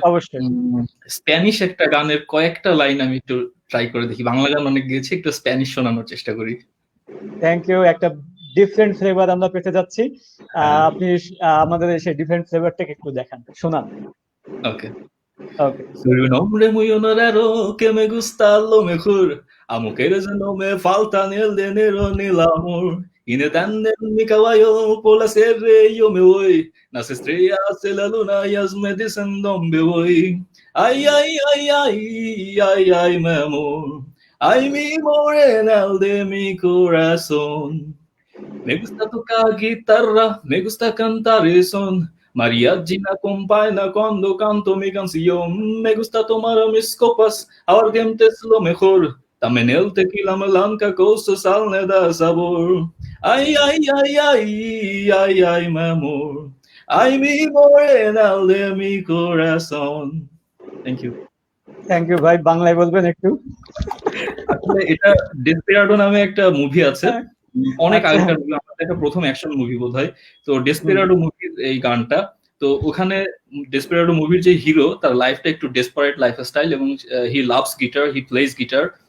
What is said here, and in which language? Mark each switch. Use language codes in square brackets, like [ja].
[bn] অবশ্যই স্প্যানিশ একটা গানের কয়েকটা লাইন আমি একটু ট্রাই করে দেখি। বাংলা গান অনেক গেয়েছি, একটু স্প্যানিশ শোনানোর চেষ্টা করি। Thank you. একটা ডিফারেন্ট ফ্লেভার আমরা পেতে যাচ্ছি। আপনি আমাদের সেই ডিফারেন্ট ফ্লেভারটাকে একটু দেখান, শোনান। ওকে. ওকে। [es] Soy un hombre muy honorero que me gusta lo mejor. A mujeres no me falta ni el dinero ni el amor. Y de tandem mi caballo por la sierra yo me voy. Las estrellas de la luna ellas me dicen dónde voy. Ay, ay, ay, ay, ay, ay, mi amor. Ay, mi morena de mi corazón. Me gusta tocar guitarra, me gusta cantar el son. Mariachi me acompaña cuando canto mi canción. Me gusta tomar a mis copas, aguardiente es lo mejor. También el tequila me blanca, cosa sal le da sabor. Ay, ay, ay, ay, ay, ay, mi amor. Ay, mi morena de mi corazón. [en] Thank you. [bn] Thank you ভাই, বাংলায় বলবেন একটু? আসলে এটা ডেসপেরাডো নামে একটা movie আছে, অনেক আগেকার মুভি, আমাদের এটা প্রথম অ্যাকশন মুভি বোধহয়। তো ডেসপেরাডো মুভির এই গানটা, তো ওখানে ডেসপেরাডো মুভির যে হিরো, তার লাইফটা একটু ডেসপারেট লাইফস্টাইল, এবং [en] He loves guitar, he plays guitar.